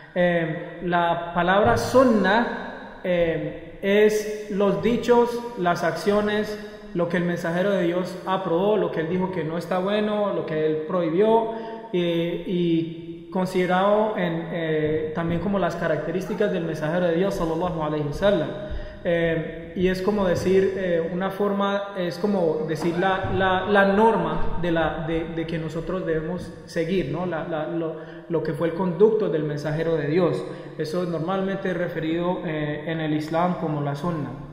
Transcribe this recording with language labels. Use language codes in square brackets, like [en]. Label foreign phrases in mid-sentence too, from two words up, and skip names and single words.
[es] La palabra sunnah es los dichos, las acciones, lo que el mensajero de Dios aprobó, lo que él dijo que no está bueno, lo que él prohibió, y considerado también como las características del mensajero de Dios [ar] صلى الله عليه وسلم. [es] Y es como decir una forma, es como decir la norma de que nosotros debemos seguir, ¿no? Lo que fue el conducto del mensajero de Dios. Eso es normalmente referido en el Islam como la sunna.